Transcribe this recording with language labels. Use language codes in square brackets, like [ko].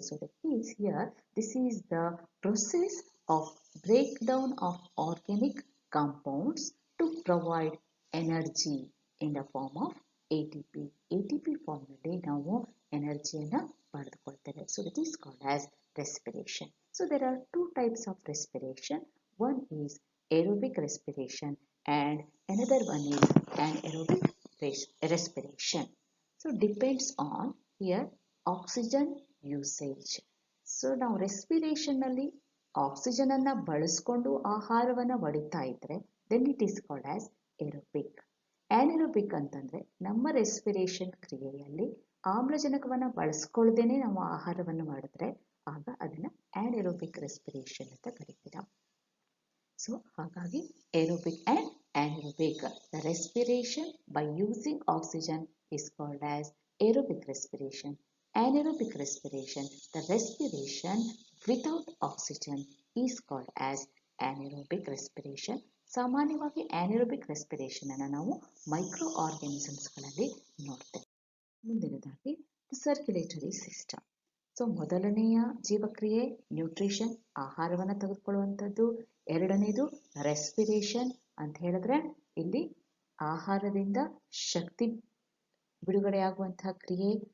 [en] So the keys here, this is the process of break down of organic compounds to provide energy in the form of ATP. [kn] ATP ಫಾರ್ಮ್ನಲ್ಲಿ ನಾವು ಎನರ್ಜಿಯನ್ನು ಪಡೆದುಕೊಳ್ತೇವೆ. [en] So it is called as respiration. So there are two types of respiration. One is aerobic respiration and another one is anaerobic respiration. So depends on here oxygen usage. [kn] So ನಾವು respiration ನಲ್ಲಿ oxygen ಅನ್ನ ಬಳಸಿಕೊಂಡು ಆಹಾರವನ್ನು ಒಡಿತಾ ಇದ್ರೆ [en] then it is called as aerobic. [kn] Anaerobic ಅಂತಂದ್ರೆ ನಮ್ಮ respiration ಕ್ರಿಯೆಯಲ್ಲಿ ಆಮ್ಲಜನಕವನ್ನು ಬಳಸ್ಕೊಳ್ದೇನೆ ನಾವು ಆಹಾರವನ್ನು ಮಾಡಿದ್ರೆ ಆಗ ಅದನ್ನ ಆ್ಯನಎರೋಬಿಕ್ ರೆಸ್ಪಿರೇಷನ್ ಅಂತ ಕರೀತೀರ. [en] So ಹಾಗಾಗಿ aerobic and anaerobic, the respiration by using oxygen is called as aerobic respiration. Anaerobic respiration, the respiration without oxygen, is called as anaerobic respiration. [kn] ಸಾಮಾನ್ಯವಾಗಿ ಆ್ಯನಎರೋಬಿಕ್ ರೆಸ್ಪಿರೇಷನ್ ಅನ್ನು ನಾವು ಮೈಕ್ರೋ ಆರ್ಗ್ಯಾನಿಸಮ್ಸ್ಗಳಲ್ಲಿ ನೋಡ್ತೇವೆ. ಮುಂದಿನದಾಗಿ ಸರ್ಕ್ಯುಲೇಟರಿ ಸಿಸ್ಟಮ್. ಸೊ ಮೊದಲನೆಯ ಜೀವಕ್ರಿಯೆ ನ್ಯೂಟ್ರಿಷನ್, ಆಹಾರವನ್ನು ತೆಗೆದುಕೊಳ್ಳುವಂಥದ್ದು. ಎರಡನೇದು respiration ಅಂತ ಹೇಳಿದ್ರೆ ಇಲ್ಲಿ ಆಹಾರದಿಂದ ಶಕ್ತಿ ಬಿಡುಗಡೆಯಾಗುವಂತಹ ಕ್ರಿಯೆ.